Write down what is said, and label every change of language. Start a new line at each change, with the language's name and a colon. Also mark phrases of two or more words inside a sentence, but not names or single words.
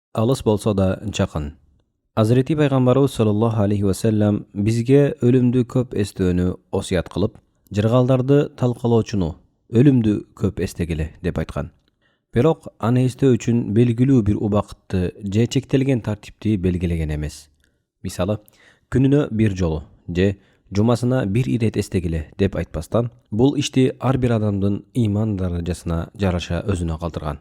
Kyrgyz: алыс болсо да жакын.
Turkish: Hazreti Peygamberimiz
Arabic: صلى الله عليه وسلم
Kyrgyz: бизге өлүмдү көп эстөөнү осуят кылып, жыргалдарды талкалоочуну өлүмдү көп эстегиле деп айткан. Бирок аны эстөө үчүн белгилүү бир убакытты же чектелген тартипти белгилеген эмес. Мисалы, күнүнө бир жолу же жумасына бир ирет эстегиле деп айтпастан, бул ишти ар бир адамдын ыйман даражасына жараша өзүнө калтырган.